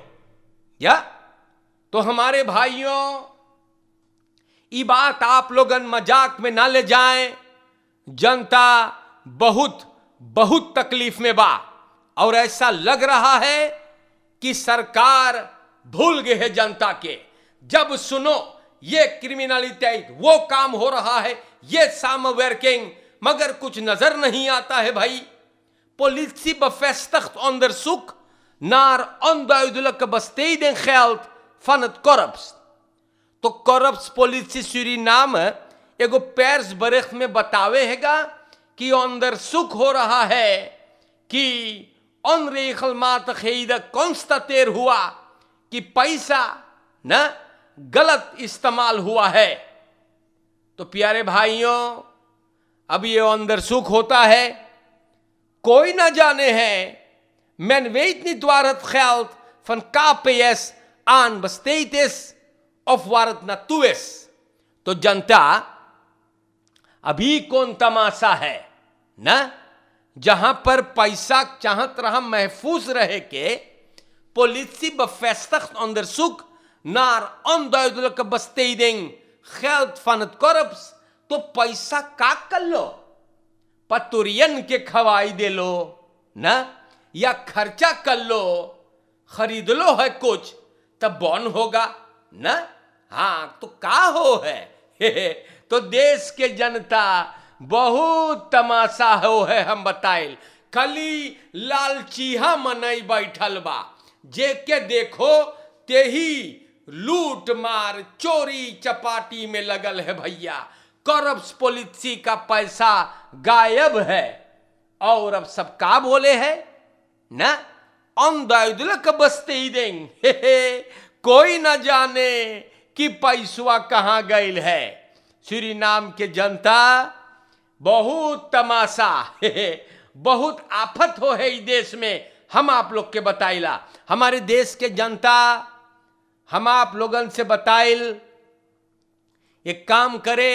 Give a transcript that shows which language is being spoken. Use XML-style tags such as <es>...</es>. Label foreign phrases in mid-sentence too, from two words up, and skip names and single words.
<hns>या तो हमारे भाइयों, ये बात आप लोगन मजाक में ना ले जाएं, जनता बहुत बहुत तकलीफ में बा और ऐसा लग रहा है कि सरकार भूल गए है जनता के। जब सुनो ये क्रिमिनलिटी, वो काम हो रहा है, ये साम वर्किंग, मगर कुछ नजर नहीं आता है भाई।</hns> <nl>Politie bevestigt onderzoek naar onduidelijke besteding geld van het korps.</nl> <hns>तो</hns> <nl>korps politie Suriname</nl> <hns>एगो persbericht में बतावेगा कि onderzoek हो रहा है कि</hns> <nl>onregelmatigheden constateer</nl> <hns>हुआ कि पैसा न गलत इस्तेमाल हुआ है। तो प्यारे भाइयों, अब ये onderzoek होता है, कोई ना जाने है,</hns> <nl>men weet niet waar het geld van KPS aan besteed is of waar het naartoe is।</nl> <hns>तो जनता अभी कौन तमाशा है ना, जहां पर पैसा चाहत रहा महफूज रहे के।</hns> <nl>Politie bevestigt onderzoek naar onduidelijke besteding geld van het korps।</nl> <hns>तो पैसा का कर लो, पतुरियन के खवाई दे लो ना, या खर्चा कर लो, खरीद लो है कुछ तब बौन होगा ना। हाँ, तो का हो है तो देश के जनता बहुत तमाशा हो है हम बताइल। खाली लालचीहा मनई बैठल बा, जे के देखो ते ही लूट मार चोरी चपाटी में लगल है भैया।</hns> <nl>korps politie</nl> <hns>का पैसा गायब है और अब सब का बोले है ना,</hns> <nl>onduidelijk besteding।</nl> <hns>कोई ना जाने कि पैसवा कहां गईल है। सूरीनाम के जनता बहुत तमाशा बहुत आफत हो है इस देश में। हम आप लोग के बताइला, हमारे देश के जनता, हम आप लोगन से बताइल, एक काम करे।</hns>